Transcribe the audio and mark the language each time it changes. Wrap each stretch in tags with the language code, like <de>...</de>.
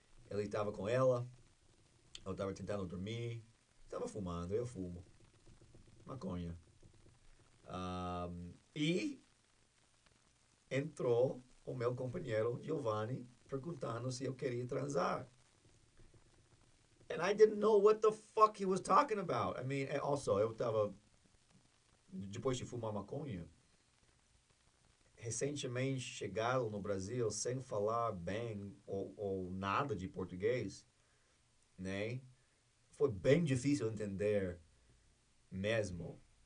<pt>Ele estava com ela, eu estava tentando dormir, estava fumando, eu fumo maconha. E entrou o meu companheiro Giovanni perguntando se eu queria transar.</pt> <en>And I didn't know what the fuck he was talking about. I mean, also,</en> <pt>eu estava, depois de fumar maconha, recentemente chegado no Brasil sem falar bem ou nada de português, né? Foi bem difícil entender mesmo.</pt>